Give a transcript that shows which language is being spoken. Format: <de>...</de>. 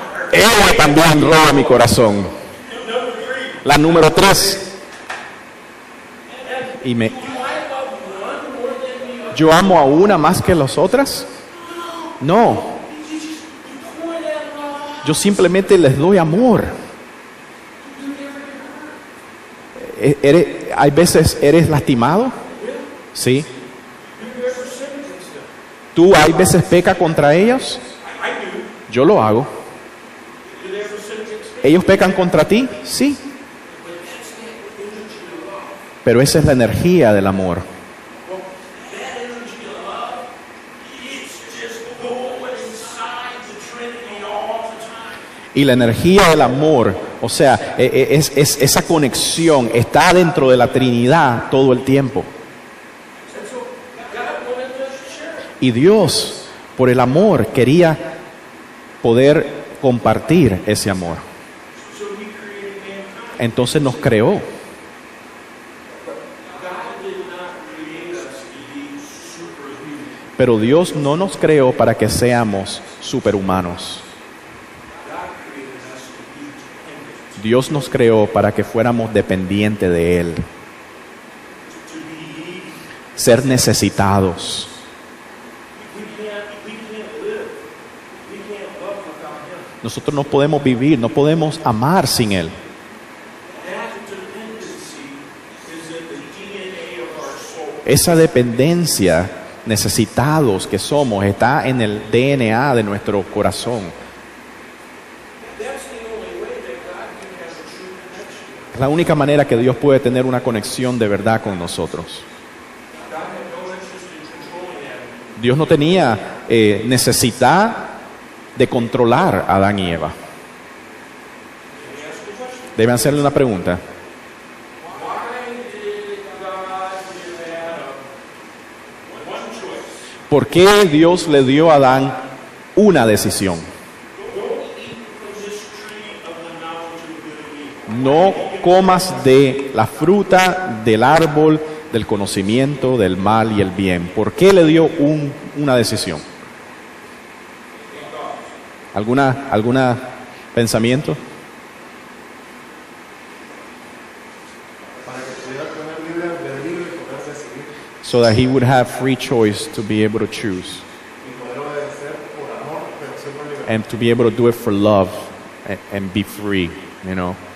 <es>Ella también roba mi corazón.</es> <en>Number 3.</en> <es>La número 3. Y me,</es> <en>Do I love one more than the other?</en> <es>¿yo amo a una más que las otras?</es> <en>No. You pour that love.</en> <es>Yo simplemente les doy amor. Hay veces eres lastimado. Sí.</es> <en>You ever sin against them?</en> <es>¿Tú hay veces peca contra ellos?</es> <en>I do.</en> <es>Yo lo hago.</es> <en>Do they ever sin against me?</en> <es>¿Ellos pecan contra ti? Sí.</es> <en>But that's that energy of love.</en> <es>Pero esa es la energía del amor.</es> <en>Well, that energy of love, it's just going inside the Trinity all the time.</en> <es>Y la energía del amor, o sea, es esa conexión, está dentro de la Trinidad todo el tiempo.</es> <en>And so God wanted us to share it.</en> <es>Y Dios, por el amor, quería poder compartir ese amor.</es> <en>So He created mankind.</en> <es>Entonces nos creó.</es> <en>God did not create us to be superhuman.</en> <es>Pero Dios no nos creó para que seamos superhumanos.</es> <en>God created us to be dependent,</en> <es>Dios nos creó para que fuéramos dependientes de Él,</es> <en>to be needy.</en> <es>ser necesitados.</es> <en>We can't live. We can't love without Him.</en> <es>Nosotros no podemos vivir, no podemos amar sin Él.</es> <en>That dependency is in the DNA of our soul.</en> <es>Esa dependencia, necesitados que somos, está en el DNA de nuestro corazón.</es> <en>That's the only way that God can have a true connection.</en> <es>Es la única manera que Dios puede tener una conexión de verdad con nosotros.</es> <en>God had no interest in controlling Adam.</en> <es>Dios no tenía necesidad de controlar a Adán y Eva.</es> <en>Can we ask a question?</en> <es>Deben hacerle una pregunta.</es> <en>Why did God give Adam one choice?</en> <es>¿Por qué Dios le dio a Adán una decisión?</es> <en>Don't eat from this tree of the knowledge of good and evil.</en> <es>No comas de la fruta del árbol del conocimiento del mal y el bien. ¿Por qué le dio una decisión? ¿Alguna pensamiento? Para que pudiera tener libre albedrío y poder decidir</es> <en>So that he would have free choice to be able to choose</en> <es>y poder obedecer por amor, pero siempre en libertad.</es> <en>and to be able to do it for love and be free, you know.</en>